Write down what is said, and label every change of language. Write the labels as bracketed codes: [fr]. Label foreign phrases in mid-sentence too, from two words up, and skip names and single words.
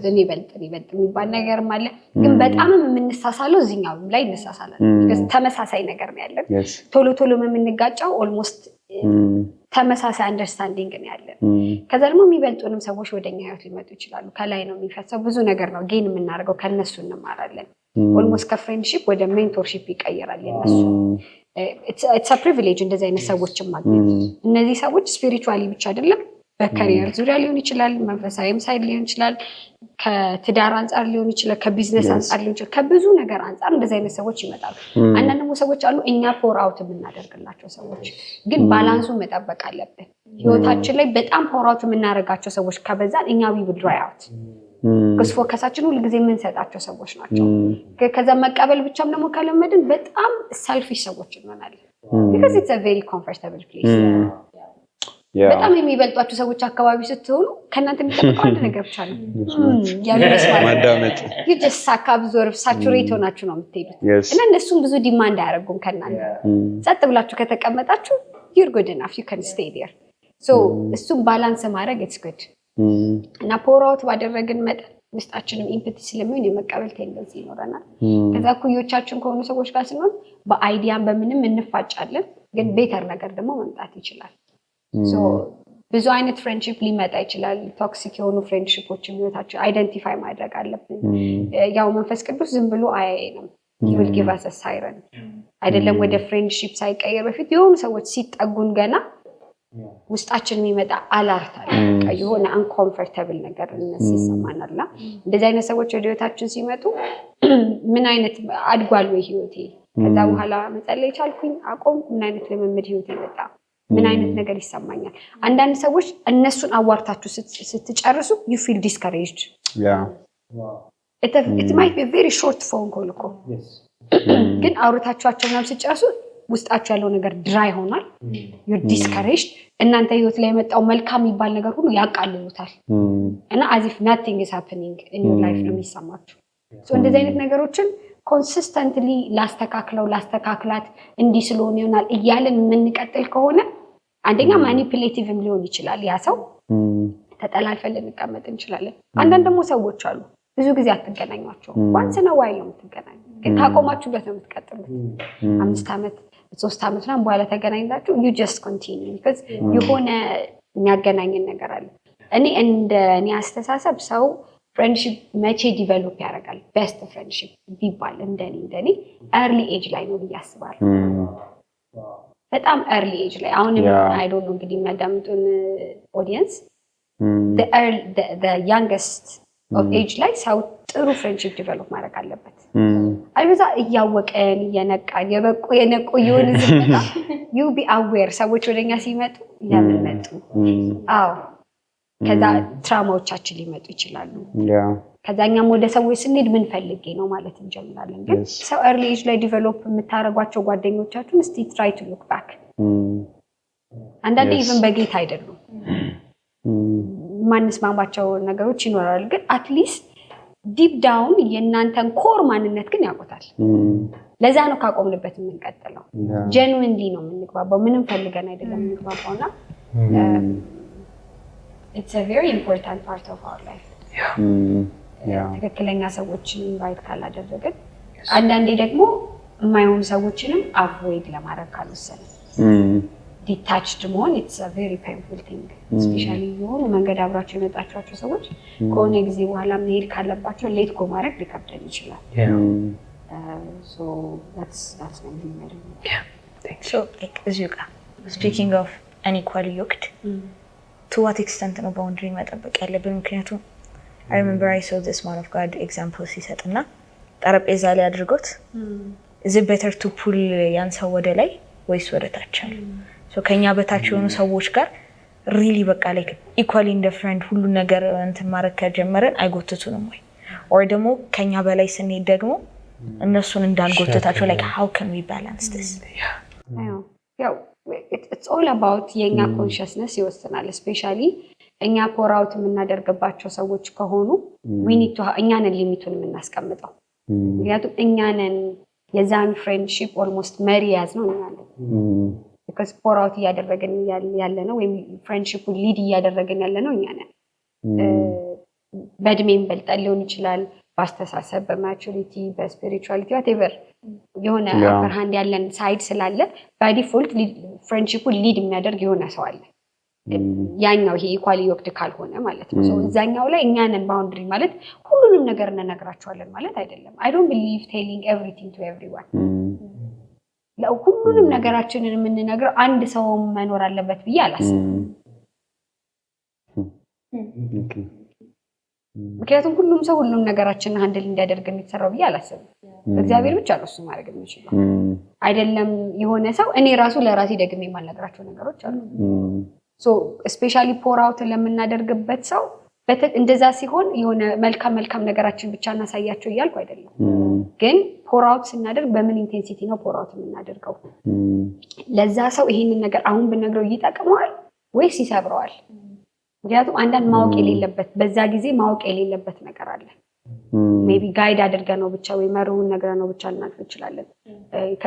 [am] እኔ ይበልጥ የሚባል ነገርም አለ። ግን በጣምም የምንሳሳለው እዚህኛው ላይ እንሳሳላለን because ተመሳሳይ ነገር ነው ያለን። ቶሎ የምንጋጫው ኦልሞስት ተመሳሳይ አንደርስታንዲንግ ነው ያለን። ከዛ ደግሞ የሚበልጡንም ሰዎች ወደኛ ህይወት ሊመጡ ይችላሉ። ከላይ ነው የሚፈሰው ብዙ ነገር ነው ጌን የምናደርገው ከነሱ እንማራለን። ኦልሞስት ከፍሬንድሺፕ ወደ ሜንቶርሺፕ ይቀየራል የነሱ [en] it's a privilege [am] እንደዚህ አይነት ሰዎችን ማግኘት። እነዚህ ሰዎች ስፒሪቹዋሊ ብቻ አይደለም በካሪየር ዙሪያ ሊሆን ይችላል፣ መንፈሳዊም ሳይድ ሊሆን ይችላል፣ ከትዳር አንፃር ሊሆን ይችላል፣ ከቢዝነስ አንፃር ሊሆን ይችላል፣ ከብዙ ነገር አንፃር እንደዚህ አይነት ሰዎች ይመጣሉ። አንዳንድ ደግሞ ሰዎች አሉ እኛ [en] pour out [am] የምናደርግላቸው ሰዎች፣ ግን ባላንሱን መጠበቅ አለብን። ህይወታችን ላይ በጣም [en] pour out [am] የምናደርጋቸው ሰዎች ከበዛን እኛ [en] we will dry out [am] because ፎከሳችን ሁሉ ጊዜ የምንሰጣቸው ሰዎች ናቸው። ከዛ መቀበል ብቻም ደግሞ ከለመድን በጣም ሰልፊሽ ሰዎች እንሆናለን [en] because it's a very comfortable place። [am] በጣም የሚበልጧቸው ሰዎች አካባቢ ስትሆኑ ከእናንተ የሚጠብቀው አንድ ነገር ብቻ ነው ማዳመጥ። [en] you just suck absorb saturate [am] ሆናችሁ ነው የምትሄዱት እና እነሱም ብዙ ዲማንድ አያደርጉም ከእናንተ። ጸጥ ብላችሁ ከተቀመጣችሁ [en] you're good enough you can stay there so [am] እሱም ባላንስ ማድረግ [en] it's good [am] እና [en] pour out [am] ባደረግን መጠን ውስጣችንም ኢምፓቲ ስለሚሆን የመቀበል ቴንደንሲ ይኖረናል። ከዛ ኩዮቻችን ከሆኑ ሰዎች ጋር ስንሆን በአይዲያም በምንም እንፋጫለን፣ ግን ቤተር ነገር ደግሞ መምጣት ይችላል። ሶ ብዙ አይነት ፍሬንድሺፕ ሊመጣ ይችላል። ቶክሲክ የሆኑ ፍሬንድሺፖች ህይወታችን አይደንቲፋይ ማድረግ አለብን። ያው መንፈስ ቅዱስ ዝም ብሎ አያየንም። [en] he will give us a siren [am] አይደለም ወደ ፍሬንድሺፕ ሳይቀየር በፊት የሆኑ ሰዎች ሲጠጉን ገና ውስጣችን የሚመጣ አላርት አለ። የሆነ አንኮምፎርታብል ነገር ይሰማናልና እንደዚህ አይነት ሰዎች ወደ ህይወታችን ሲመጡ ምን አይነት አድጓል ወይ ህይወቴ፣ ከዛ በኋላ መጸለይ ቻልኩኝ፣ አቆምኩ፣ ምን አይነት ልምምድ ህይወቴ መጣ፣ ምን አይነት ነገር ይሰማኛል። አንዳንድ ሰዎች እነሱን አዋርታችሁ ስትጨርሱ [en] you feel discouraged. It might be a very short phone call [am] እኮ ግን አውርታችኋቸው ምናምን ስትጨርሱ ውስጣችሁ ያለው ነገር ድራይ ሆኗል። [en] you're discouraged. [am] እናንተ ህይወት ላይ የመጣው መልካም የሚባል ነገር ሁሉ ያቃልሉታል እና [en] as if nothing is happening in your life [am] ነው የሚሰማችሁ። እንደዚህ አይነት ነገሮችን ኮንሲስተንትሊ ላስተካክላት እንዲህ ስለሆነ ይሆናል እያለን የምንቀጥል ከሆነ አንደኛ ማኒፑሌቲቭም ሊሆን ይችላል ያ ሰው፣ ተጠላልፈን ልንቀመጥ እንችላለን። አንዳንድ ደግሞ ሰዎች አሉ ብዙ ጊዜ አትገናኟቸው፣ ዋንስ ነው ዋይ ነው የምትገናኙ፣ ግን ካቆማችሁበት ነው የምትቀጥሉት። 5 ዓመት 3 ዓመት ምናምን በኋላ ተገናኝታችሁ [en] you just continue because [am] የሆነ የሚያገናኝን ነገር አለ። እኔ አስተሳሰብ ሰው ፍሬንድሺፕ መቼ ዲቨሎፕ ያደርጋል [en] best friendship [am] ቢባል እንደኔ [en] early age [am] ላይ ነው ብዬ አስባለሁ። በጣም [en] early age [am] ላይ አሁን [en] I don't know [am] እንግዲህ የሚያዳምጡን ኦዲየንስ [en] the youngest of age [am] ላይ ሰው ጥሩ ፍሬንድሺፕ ዲቨሎፕ ማድረግ አለበት። አልበዛ እያወቀን የነቃን የነቁ ይሁን ዝምታ [en] you be aware [am] ሰዎች ወደኛ ሲመጡ ለምን መጡ? አዎ ከዛ ትራውማዎቻችን ሊመጡ ይችላሉ። ከዛኛም ወደ ሰዎች ስንሄድ ምን ፈልጌ ነው ማለት እንጀምራለን። ግን ሰው [en] early age [am] ላይ ዲቨሎፕ የምታረጓቸው ጓደኞቻችሁን እስቲ [en] try to look back [am] አንዳንዴ even በጌታ አይደሉም ማንስማማቸው ነገሮች ይኖራሉ፣ ግን [en] at least deep down [am] የእናንተን ኮር ማንነት ግን ያውቁታል። ለዛ ነው ካቆምንበት የምንቀጥለው። ጀኑዊንሊ ነው የምንግባባው፣ ምንም ፈልገን አይደለም የምንግባባውና [en] it's a very important part of our life. [am] ትክክለኛ ሰዎችን ኢንቫይት ካላደረግን አንዳንዴ ደግሞ የማይሆኑ ሰዎችንም አቮይድ ለማድረግ ካልወሰንን ዲታችድ መሆን [en] it's a very painful thing. [am] especially የሆኑ መንገድ አብራቸው የመጣቸው ሰዎች ከሆነ ጊዜ በኋላ መሄድ ካለባቸው [en] let go [am] ማድረግ ሊከብደን ይችላል። [en] So that's my opinion. So like [am] እዚሁ ጋር [en] speaking of unequally yoked to what extent [am] ነው boundary መጠበቅ ያለብን? ምክንያቱም [en] I remember I saw this man of God example [am] ሲሰጥና ጠረጴዛ ላይ አድርጎት [en] is it better to pull [am] ያን ሰው ወደ ላይ ወይስ ወደ ታች አለ? so ከኛ በታች የሆኑ ሰዎች ጋር really በቃ [en] like equally in the friend [am] ሁሉ ነገር እንትን ማድረግ ከጀመረን አይጎትቱንም ወይ? or ደግሞ ከኛ በላይ ስንሄድ ደግሞ እነሱን እንዳንጎትታቸው [en] like how can we balance this? [am] ያው [en] it's all about [am] የኛ consciousness ይወስናል። especially እኛ [en] pour out [am] የምናደርግባቸው ሰዎች ከሆኑ [en] we need to [am] እኛን ሊሚቱን የምናስቀምጠው። ምክንያቱም እኛን የዛን [en] friendship almost [am] መሪ ያዝ ነው እኛን [en] because pour out [am] እያደረገን ያለ ነው ወይም [en] friendship lead [am] እያደረገን ያለ ነው እኛን። በእድሜም በልጠን ሊሆን ይችላል፣ በአስተሳሰብ፣ በማቹሪቲ፣ በስፒሪቹዋሊቲ whatever የሆነ [en] upper hand [am] ያለን ሳይድ ስላለ [en] by default friendship lead [am] የሚያደርግ የሆነ ሰው አለ። ያኛው ይሄ [en] equally yoked [am] ካልሆነ ማለት ነው። እዛኛው ላይ እኛንን ባውንደሪ ማለት ሁሉንም ነገር እንነግራቸዋለን ማለት አይደለም። [en] I don't believe telling everything to everyone. [am] ሁሉንም ነገራችንን የምንነግረው አንድ ሰው መኖር አለበት ብዬ አላስብም። ምክንያቱም ሁሉም ሰው ሁሉም ነገራችንን ሃንድል እንዲያደርግ የሚሰራው ብዬ አላስብም። እግዚአብሔር ብቻ ነው እሱ ማድረግ የሚችለው አይደለም። የሆነ ሰው እኔ ራሱ ለራሴ ደግሜ የማልነግራቸው ነገሮች አሉ። [en] so especially pour out [am] ለምናደርግበት ሰው እንደዛ ሲሆን የሆነ መልካም ነገራችን ብቻ እናሳያቸው እያልኩ አይደለም። ግን [en] pour out [am] ስናደርግ በምን ኢንቴንሲቲ ነው [en] pour out [am] የምናደርገው? ለዛ ሰው ይሄንን ነገር አሁን ብነግረው ይጠቅመዋል ወይስ ይሰብረዋል? ምክንያቱም አንዳንድ ማወቅ የሌለበት በዛ ጊዜ ማወቅ የሌለበት ነገር አለ። [en] maybe guide [am] አድርገነው ብቻ ወይ መሩን ነግረነው ብቻ ልናልፍ እንችላለን። ከዛ